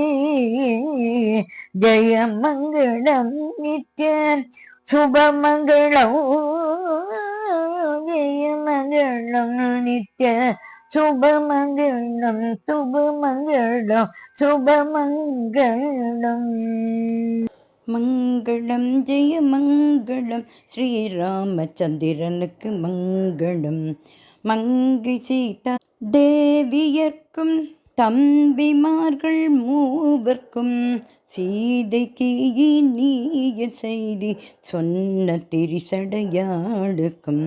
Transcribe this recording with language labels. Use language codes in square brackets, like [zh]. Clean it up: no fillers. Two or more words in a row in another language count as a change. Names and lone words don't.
[te] జయమంగళం నిత్య శుభమంగళం. జయమంగళం నిత్య శుభమంగళం. శుభమంగళం శుభమంగళం. [ta] மங்களம் ஜெயமங்களம். ஸ்ரீராமச்சந்திரனுக்கு மங்களம். மங்கை சீதா தேவியர்க்கும் தம்பிமார்கள் மூவர்க்கும். சீதைக்கு இனிய செய்தி சொன்ன திரிசடையாளுக்கும்.